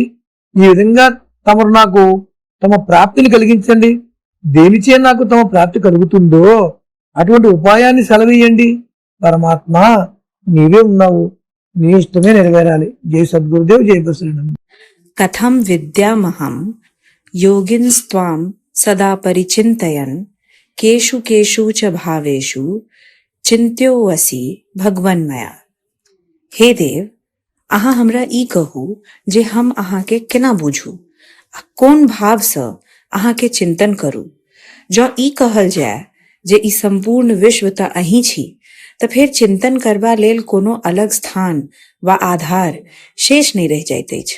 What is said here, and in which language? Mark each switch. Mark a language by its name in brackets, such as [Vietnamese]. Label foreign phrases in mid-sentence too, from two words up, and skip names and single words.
[Telugu] ఈ విధంగా తమరు నాకు తమ ప్రాప్తిని కలిగించండి। దేనిచే నాకు తమ ప్రాప్తి కలుగుతుందో అటువంటి ఉపాయాన్ని సెలవీయండి। పరమాత్మ, నీవే ఉన్నావు, నీ ఇష్టమే నెరవేరాలి। జై సద్గురుదేవ్, జై బసవరామ। [Sanskrit] కథం విద్యామహం योगिन्स्त्वां सदा परिचिन्तयन् केषु केषु च भावेषु चिन्त्योऽसि भगवन्मया। [Maithili] हे देव, अहाँ हमरा ई कहू जे हम अहाँ के केना बूझू आ कोन भाव सँ अहाँ के चिंतन करू। जँ ई कहल जाय जे ई संपूर्ण विश्व तऽ अहीं छी, तऽ फेर चिंतन करबा लेल कोनो अलग स्थान वा आधार शेष नहि रहि जाइत अछि।